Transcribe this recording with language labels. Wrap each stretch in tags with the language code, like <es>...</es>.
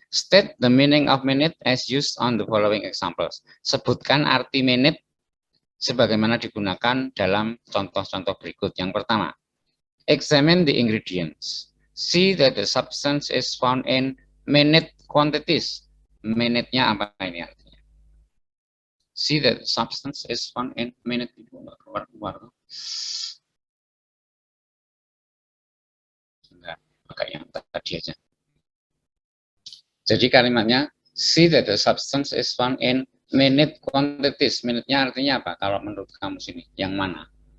<en>State the meaning of minute as used on the following examples.</en> <id>Sebutkan arti menit sebagaimana digunakan dalam contoh-contoh berikut. Yang pertama,</id> <en>examine the ingredients. See that the substance is found in minute quantities.</en> <id>Minute-nya apa ini artinya?</id> <en>See that the substance is found in minute.</en> <id>Keluar. Enggak, pakai yang tadi aja. Jadi kalimatnya,</id> <en>see that the substance is found in minute quantities.</en> <id>Minute-nya artinya apa? Kalau menurut kamu sini, yang mana?</id>